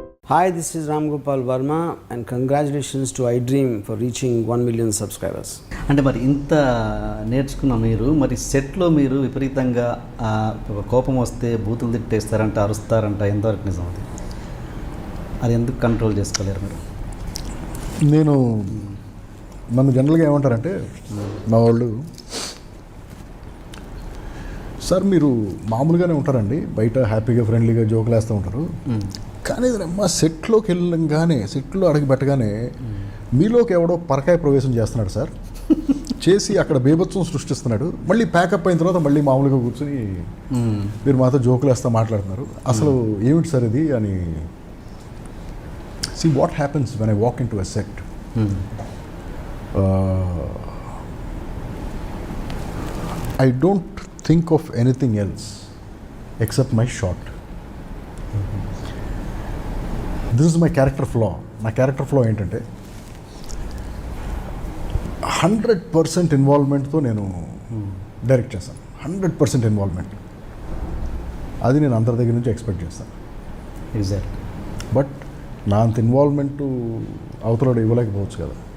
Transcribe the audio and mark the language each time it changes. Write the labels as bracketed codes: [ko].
[en] Hi, this is Ram Gopal Verma and congratulations to iDream for reaching 1 million subscribers. [te] అంటే మరి ఇంత నేర్చుకున్న మీరు మరి సెట్లో మీరు విపరీతంగా కోపం వస్తే బూతులు తిట్టేస్తారంట, అరుస్తారంట, ఎంతవరకు నిజం అది? అది ఎందుకు కంట్రోల్ చేసుకోలేరు మీరు? నేను నన్ను జనరల్గా ఏమంటారంటే మా వాళ్ళు, సార్ మీరు మామూలుగానే ఉంటారండి, బయట హ్యాపీగా ఫ్రెండ్లీగా జోకులు వేస్తూ ఉంటారు, కానీ మా సెట్లోకి వెళ్ళంగానే, సెట్లో అడిగి పెట్టగానే మీలోకి ఎవడో పరకాయ ప్రవేశం చేస్తున్నాడు సార్, చేసి అక్కడ బీభత్సం సృష్టిస్తున్నాడు, మళ్ళీ ప్యాకప్ అయిన తర్వాత మళ్ళీ మామూలుగా కూర్చొని మీరు మాతో జోకులు వేస్తా మాట్లాడుతున్నారు, అసలు ఏమిటి సార్ ఇది అని. [en] See what happens when I walk into a set. I don't think of anything else except my shot. This is my character flaw. [te] నా క్యారెక్టర్ ఫ్లో ఏంటంటే 100% ఇన్వాల్వ్మెంట్తో నేను డైరెక్ట్ చేస్తాను. 100% ఇన్వాల్వ్మెంట్, అది నేను అందరి దగ్గర నుంచి ఎక్స్పెక్ట్ చేస్తాను. [en] Exact. [te] బట్ నా అంత ఇన్వాల్వ్మెంట్ అవతల ఇవ్వలేకపోవచ్చు కదా.